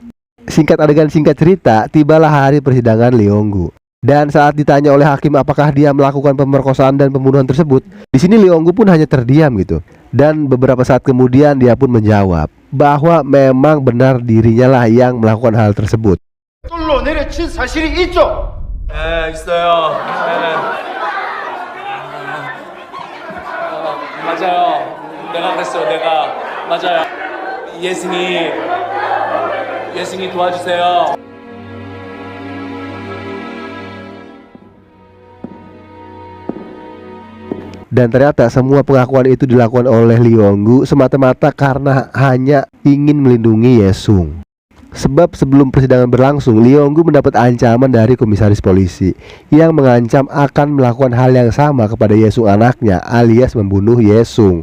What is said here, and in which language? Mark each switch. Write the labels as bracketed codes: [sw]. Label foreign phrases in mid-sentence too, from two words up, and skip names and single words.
[id] Singkat adegan singkat cerita, tibalah hari persidangan Leonggu. Dan saat ditanya oleh hakim apakah dia melakukan pemerkosaan dan pembunuhan tersebut, di sini Leonggu pun hanya terdiam gitu. Dan beberapa saat kemudian dia pun menjawab bahwa memang benar dirinya lah yang melakukan hal tersebut. [ko] 뚫로 내려친 사실이 있죠. 네, 있어요. 네. 맞아요. 내가 그랬어요. 내가 맞아요. 예승이 도와주세요. [id] Dan ternyata semua pengakuan itu dilakukan oleh Leonggu semata-mata karena hanya ingin melindungi Yesung. Sebab sebelum persidangan berlangsung, Leonggu mendapat ancaman dari komisaris polisi yang mengancam akan melakukan hal yang sama kepada Yesung anaknya, alias membunuh Yesung.